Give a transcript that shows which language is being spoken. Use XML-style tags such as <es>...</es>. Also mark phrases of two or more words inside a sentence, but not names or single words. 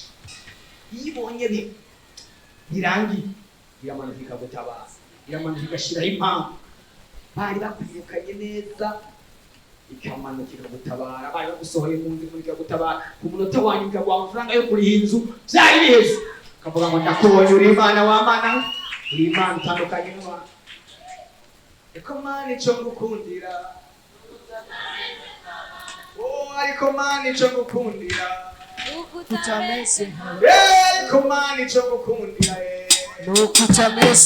<rn>Iyo ibonye birangiye, iramanuka ikagutabara, iramanuka igashiraho impamvu bari bakwirukanye neza, ikamanuka ikagutabara. Bari bagusohoye mu nzu ikagutabara, ku munota wanyu ikaguha amafaranga yo kuriha inzu, byari biheze, ukavuga ngo ndakubonye, uri Imana w'Amana, uri Imana utandukanye n'abantu. Eko Mana ico ngukundira, ariko Mana ico ngukundira, utameze eko Mana ico ngukundira, nuko utameze</rn>